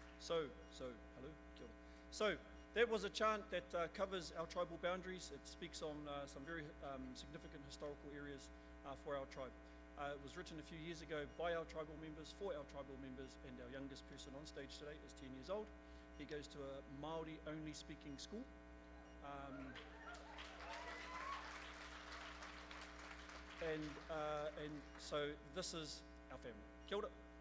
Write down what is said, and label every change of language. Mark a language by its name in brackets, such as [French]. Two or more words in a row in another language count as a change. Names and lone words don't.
[English] So, hello, [Māori] kia ora. [English] So, that was a chant that covers our tribal boundaries. It speaks on some very significant historical areas for our tribe. It was written a few years ago by our tribal members, for our tribal members, and our youngest person on stage today is 10 years old. He goes to a Maori only speaking school. And so this is our family. [Māori] Kia ora.